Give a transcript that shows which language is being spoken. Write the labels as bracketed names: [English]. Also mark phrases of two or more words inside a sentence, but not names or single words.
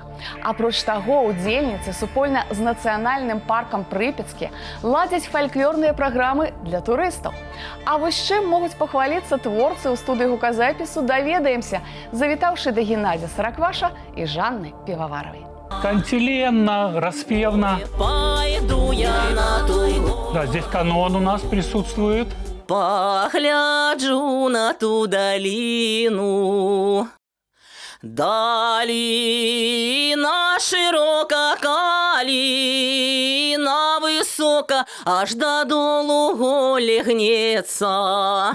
[Belarusian] Апроч таго, удзельніцы супольна з нацыянальным паркам Прыпецкі ладзяць фальклорныя праграмы для турыстаў. А вось чым могуць пахваліцца творцы ў студыі гуказапісу, даведаемся, завітаўшы да Геннадзя Саракваша і Жанны Піваваравай. [Russian] Кантиленно, распевно. Пойду я на ту гору, Да, здесь канон у нас присутствует. [Belarusian] погляджу на ту долину. [Ukrainian] Долина широка, калина высока, аж до долу голе гнется.